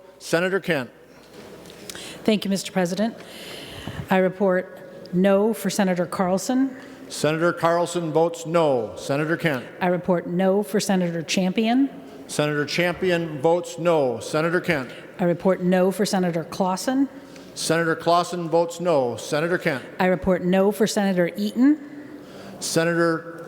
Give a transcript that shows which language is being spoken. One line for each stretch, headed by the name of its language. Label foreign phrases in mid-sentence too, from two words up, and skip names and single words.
English: Senator Kent. Thank you, Mr. President. I report no for Senator Carlson. Senator Carlson votes no. Senator Kent. I report no for Senator Champion. Senator Champion votes no. Senator Kent. I report no for Senator Clausen. Senator Clausen votes no. Senator Kent. I report no for Senator Eaton. Senator